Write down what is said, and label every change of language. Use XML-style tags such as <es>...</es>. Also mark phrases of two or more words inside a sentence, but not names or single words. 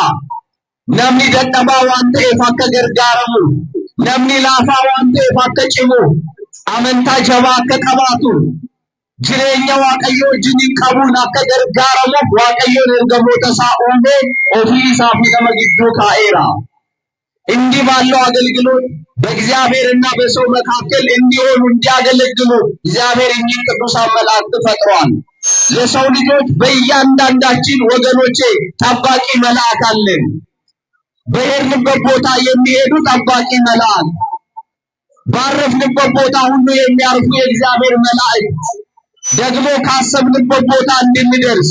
<om>Namni dadhabaa waan ta'eef akka gargaaramu, namni laafaa waan ta'eef akka cimu, amantaa jabaa akka qabaatu, jireenya waaqayyoo wajjin qabuun akka gargaaramuuf waaqayyoon ergamoota isaa uume ofii isaa fi nama gidduu kaa'eera።</om> <am>እንዲህ ባለው አገልግሎት በእግዚአብሔርና በሰው መካከል እንዲሆኑ እንዲያገለግሉ እግዚአብሔር እኚህን ቅዱሳን መላእክት ፈጥሯል። ለሰው ልጆች በእያንዳንዳችን ወገኖቼ ጠባቂ መልአክ አለን። በሄድንበት ቦታ የሚሄዱ ጠባቂ መልአክ፣ ባረፍንበት ቦታ ሁሉ የሚያርፉ የእግዚአብሔር መላእክት፣ ደግሞ ካሰብንበት ቦታ እንድንደርስ</am>